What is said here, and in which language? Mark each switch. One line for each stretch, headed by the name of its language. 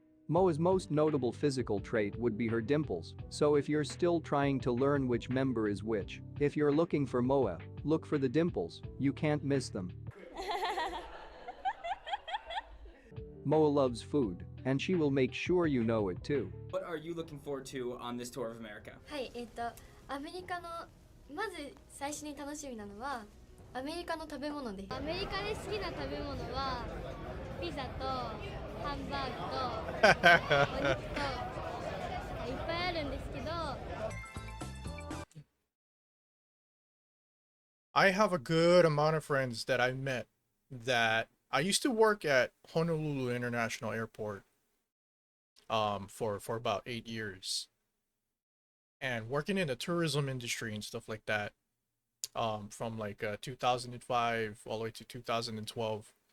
English: Moa's most notable physical trait would be her dimples, so if you're still trying to learn which member is which, if you're looking for Moa, look for the dimples, you can't miss them. Moa loves food, and she will make sure you know it too. What are you looking forward to on this tour of America?
Japanese: はい、アメリカのまず最初に楽しみなのはアメリカの食べ物です。アメリカで好きな食べ物はピザとハンバーグとお肉といっぱいあるんですけど。
English: I have a good amount of friends that I met that I used to work at Honolulu International Airport for about 8 years. And working in the tourism industry and stuff like that, from like 2005 all the way to 2012.